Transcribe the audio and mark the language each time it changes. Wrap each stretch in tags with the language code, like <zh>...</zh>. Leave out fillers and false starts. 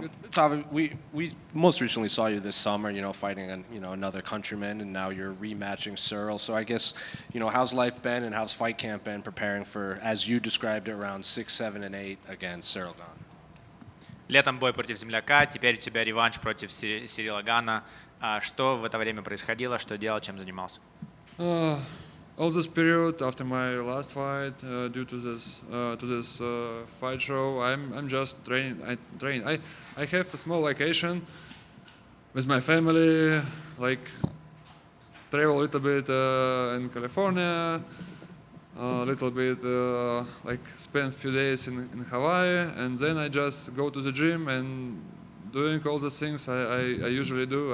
<en>Tavi, we most recently saw you this summer, fighting another countryman, and now you're rematching Ciryl. So I guess, how's life been and how's fight camp been preparing for, as you described it, round 6, 7, and 8 against Ciryl Gane?</en> <ru>Летом бой против земляка, теперь у тебя реванш против Сирила Гана. Что в это время происходило, что делал, чем занимался?</ru> <en>All this period after my last fight, due to this fight show, I'm just training. I have a small vacation with my family, like travel a little bit in California, a little bit like spend a few days in Hawaii, and then I just go to the gym and doing all the things I usually do.</en>